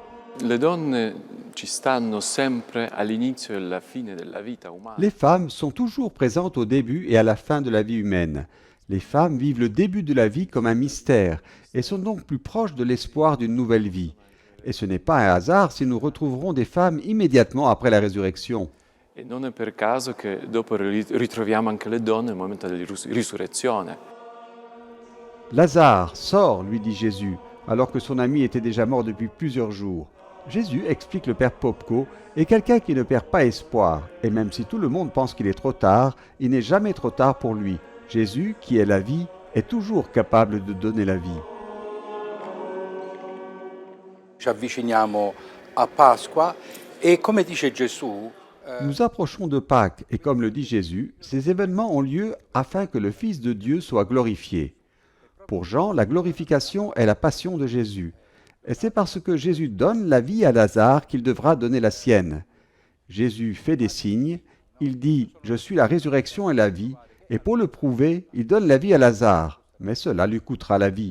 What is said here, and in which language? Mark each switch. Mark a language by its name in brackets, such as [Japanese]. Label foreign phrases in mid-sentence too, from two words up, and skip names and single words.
[French] Les femmes sont toujours présentes au début et à la fin de la vie humaine. Les femmes vivent le début de la vie comme un mystère et sont donc plus proches de l'espoir d'une nouvelle vie. Et ce n'est pas un hasard si nous retrouverons des femmes immédiatement après la résurrection. [Italian] E non è per caso che dopo ritroviamo anche le donne nel momento della risurrezione. [French] Lazare, sors, lui dit Jésus, alors que son ami était déjà mort depuis plusieurs jours. Jésus, explique le père Popko, est quelqu'un qui ne perd pas espoir, et même si tout le monde pense qu'il est trop tard, il n'est jamais trop tard pour lui. Jésus, qui est la vie, est toujours capable de donner la vie. [Italian] Ci avviciniamo a Pasqua e come dice Gesù. [French] Nous approchons de Pâques, et comme le dit Jésus, ces événements ont lieu afin que le Fils de Dieu soit glorifié. Pour Jean, la glorification est la passion de Jésus. Et c'est parce que Jésus donne la vie à Lazare qu'il devra donner la sienne. Jésus fait des signes, il dit « Je suis la résurrection et la vie », et pour le prouver, il donne la vie à Lazare, mais cela lui coûtera la vie.